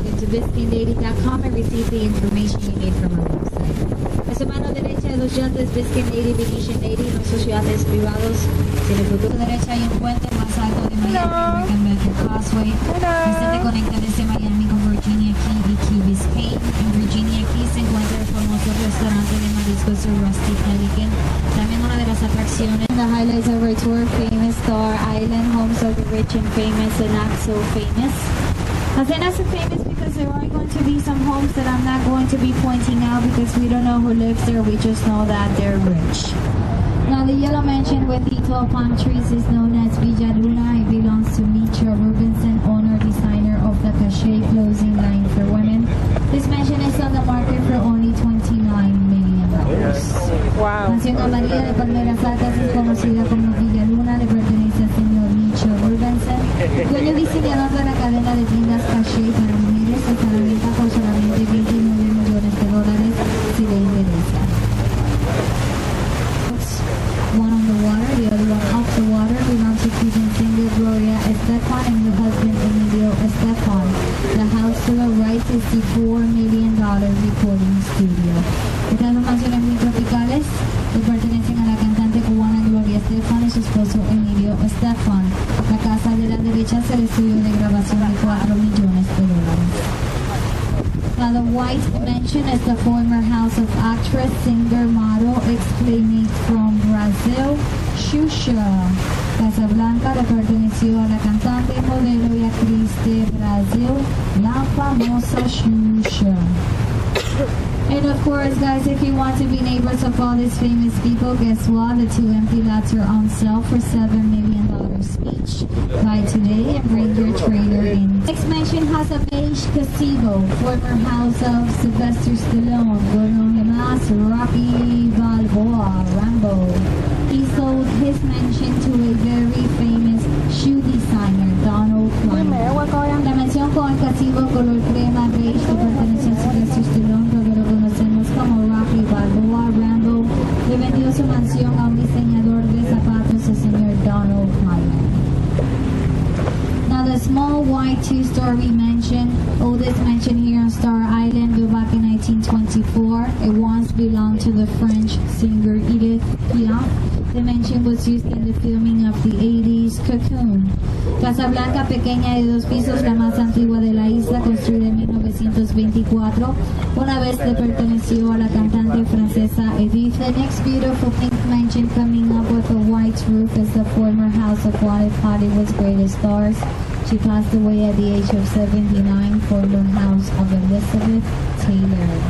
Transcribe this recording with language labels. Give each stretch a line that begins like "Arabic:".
English: BiscayneLady.com and receive the information you need from our website.
Spanish: A su mano derecha de los yates BiscayneLady, Venetian Lady, nuestros yates privados. Si en el futuro derecha hay un puente más alto de Miami, American Metro Causeway. Este te conecta desde Miami con Virginia Key y Key Biscayne. En Virginia Key se encuentra el famoso restaurante de mariscos Rusty Pelican. También una de las atracciones.
English: The highlights of our tour, famous Star Island, homes of the rich and famous and not so famous. They're not so famous because there are going to be some homes that I'm not going to be pointing out because we don't know who lives there, we just know that they're rich. Now the yellow mansion with the tall palm trees is known as Villa Luna. It belongs to Mitra Rubinson, owner, designer of the Cachet clothing line for women. This mansion is on the market for only $29 million. Wow.
Spanish: Mansión María de Palmeras Altas es conocida como Villa Luna, le pertenece al señor Mitra Rubinson, dueño diseñador de la cadena de tiendas Cachet para mujeres, está a la venta por solamente $29 millones si le interesa.
English: One on the water, the other one off the water, belong to Cuban singer Gloria Estefan and her husband Emilio Estefan. The house to the right is the $4 million recording studio.
Spanish: Estas dos mansiones muy tropicales le pertenecen a la cantante cubana Gloria Estefan y su esposo Emilio Estefan. La casa de la derecha es el estudio de grabación de $4 millones.
English: Now the White Mansion is the former house of actress, singer, model, ex-playmate from Brazil, Xuxa.
Spanish: Casa Blanca le perteneció a la cantante, modelo y actriz de Brasil, la famosa Xuxa.
English: And of course, guys, if you want to be neighbors of all these famous people, guess what? The 2 empty lots are on sale for $7 million each. Buy today and bring your trailer in. Next mansion has a beige gazebo, former house of Sylvester Stallone, well-known as Rocky Balboa, Rambo. He sold his mansion to a very famous shoe designer, Donald Kleiner.
Spanish: La mansión con el gazebo color crema beige que pertenece a Sylvester Stallone, lo conocemos como Rocky Balboa, Rambo, le vendió su mansión a un diseñador de zapatos, el señor Donald Kleiner.
English: Now the small white 2-story mansion, oldest mansion here on Star Island, built back in 1924. It once belonged to the French singer Edith Piaf. The mansion was used in the filming of the 80s Cocoon.
Spanish: Casa Blanca pequeña de 2 pisos, la más antigua de la isla, construida en 1924. Una vez le perteneció a la cantante francesa Edith.
English: The next beautiful pink mansion coming up with a white roof is the former house of one of Hollywood's greatest stars. She passed away at the age of 79, former house of Elizabeth Taylor.